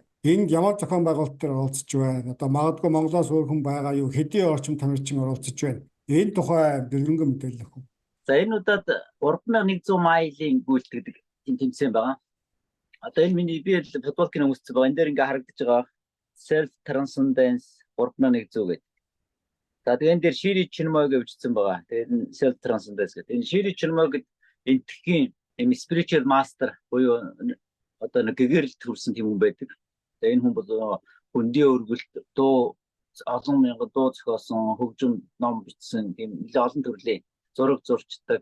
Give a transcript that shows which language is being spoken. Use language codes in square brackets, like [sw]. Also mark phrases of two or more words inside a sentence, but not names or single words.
[mn] Энд ямар зохион байгуулалтаар оролцож байна? Одоо магадгүй Монголоос өөр хүн байгаа юу? Хэдийн орчим тамирчин оролцож байна? Энэ тухай дэлгэрэнгүй мэдээлэл өгөх. За энэ удаад 3100 майлын гүйлт гэдэг тэмцээн байгаа. Одоо энэ миний би футболкийн өмссөн байгаа. Энэ дээр ингээ харагдаж байгаа [en] self transcendence [mn] 3100 гэдэг. За тэгээ энэ дээр Шири Чинмой гэвчсэн байгаа. Тэгээд энэ [en] self transcendence [mn] гэдэг. Энэ Шири Чинмой гэдэг энтхийн [en] spiritual master [mn] буюу одоо нэг гэгэрэл төрсэн тийм хүн байдаг. Тэгээд энэ хүн бол хөндийн өргөлт дуу олон мянган дуу зохиосон, хөгжим ном бичсэн тийм нэлээд олон төрлийн зураг зурчдаг.